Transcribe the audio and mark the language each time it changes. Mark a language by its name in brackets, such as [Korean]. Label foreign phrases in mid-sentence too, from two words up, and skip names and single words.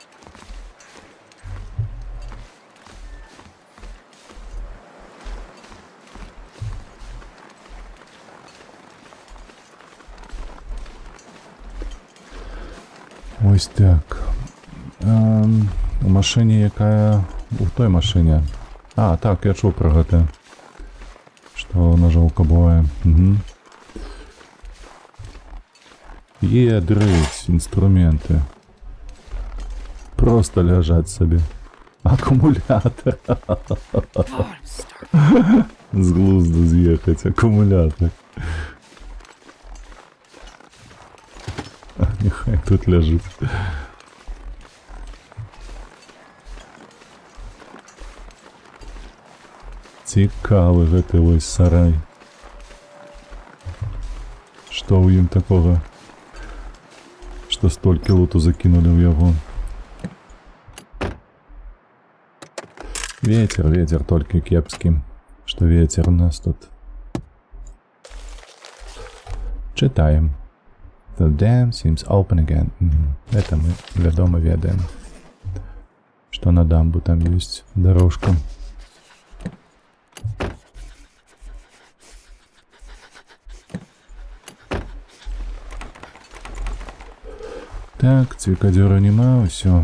[Ukrainian] Ось так. У машині якая... У той машині. А, так, я чув про гэта. [Belarusian] Што ножовка бывае. Угу. Дрыть, инструменты. [Russian] Просто лежать себе. Аккумулятор. [Ukrainian] З глузду з'їхать. Аккумулятор. Нехай тут лежить. [Belarusian] Цікавий гэты вось сарай. Што ў ім такога, што столькі луту закінулі ў яго? Ветер толькі кепскі, што ветер у нас тут. Читаем. [English] The dam seems open again. [Belarusian] Это мы, вядома, ведаем. Што на дамбу там ёсць дорожка. Так, цвікадзёра няма, ўсё.